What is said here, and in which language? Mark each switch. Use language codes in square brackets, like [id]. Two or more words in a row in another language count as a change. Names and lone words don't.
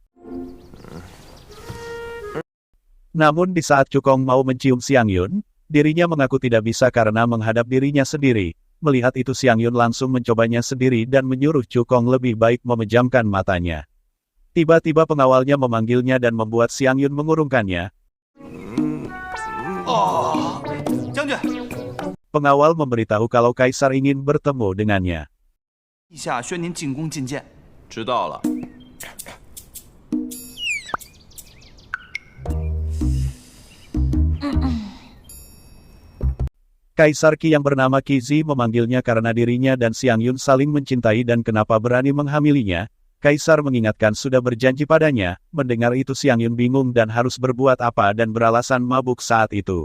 [id] Namun di saat Cukong mau mencium Xiang Yun, dirinya mengaku tidak bisa karena menghadap dirinya sendiri. Melihat itu Xiang Yun langsung mencobanya sendiri dan menyuruh Cukong lebih baik memejamkan matanya. Tiba-tiba pengawalnya memanggilnya dan membuat Xiang Yun mengurungkannya. [zh] Oh, 将军， [id] Pengawal memberitahu kalau Kaisar ingin bertemu dengannya. [zh] 陛下宣您进宫觐见。知道了。 [id] Kaisar Qi yang bernama Qizi memanggilnya karena dirinya dan Xiang Yun saling mencintai dan kenapa berani menghamilinya. Kaisar mengingatkan sudah berjanji padanya. Mendengar itu Xiang Yun bingung dan harus berbuat apa dan beralasan mabuk saat itu.